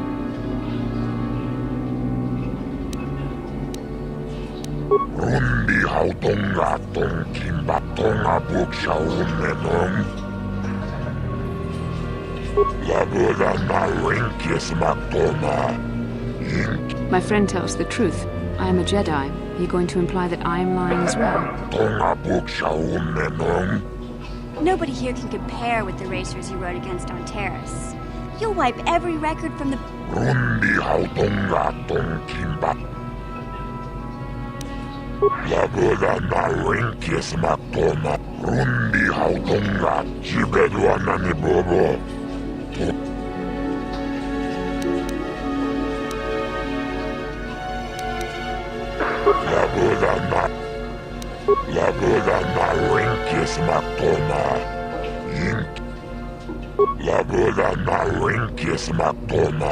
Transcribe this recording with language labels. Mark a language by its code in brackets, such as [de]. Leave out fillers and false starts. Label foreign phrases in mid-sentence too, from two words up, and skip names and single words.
[en] Rundi hautonga tonkimba tonga buksha unenong. Labuda na rinkis maktoma. My friend tells the truth. I am a Jedi. Are you going to imply that I am lying as well? Tonga buksha unenong. Nobody here can compare with the racers you rode against on Terrace. You'll wipe every record from the... Rundi hautonga tonkimba. Labuda na rinkis maktoma. Rundi hautonga jibedwa nani bobo. Labuda na rinkis maktoma. Labuda na rinkis maktoma.